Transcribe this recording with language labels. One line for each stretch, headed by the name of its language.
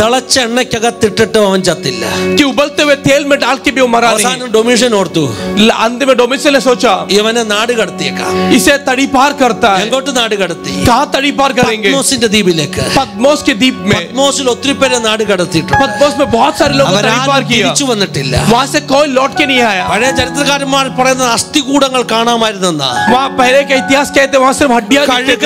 Malayalam: തിളച്ച എണ്ണയ്ക്കകത്തിട്ടിട്ട് അവൻ ചത്തില്ല.
Hindi: कि उबलते हुए तेल में डाल के भी वो मरा नहीं.
Malayalam: അവസാനം ഡൊമിഷ്യൻ ഓർത്തു,
Hindi: अंत में डोमिशियन ने सोचा
Malayalam: ഇവനെ നാട് കടത്തിയേക്കാം.
Hindi: इसे तड़ी पार करता है.
Malayalam: എങ്ങോട്ട് നാട് കടത്തി?
Hindi: कहाँ तड़ी पार करेंगे?
Malayalam: പത്മോസിന്റെ ദ്വീപിലേക്ക്.
Hindi: पद्मोस के द्वीप में.
Malayalam: പത്മോസിൽ ഒത്തിരി പേരെ നാട് കടത്തിയിട്ടുണ്ട്.
Hindi: पद्मोस में बहुत सारे लोगों ने तड़ी पार
Malayalam: അവരാരും
Hindi: किया.
Malayalam: തിരിച്ചു വന്നിട്ടില്ല.
Hindi: वहां से कोई लौट के नहीं आया.
Malayalam: പഴയ ചരിത്രകാരന്മാർ പറയുന്നത് അസ്ഥികൂടങ്ങൾ കാണാമായിരുന്നെന്നാ.
Hindi: वहाँ पहले का इतिहास कहते वहां सिर्फ हड्डियां दिखते थे.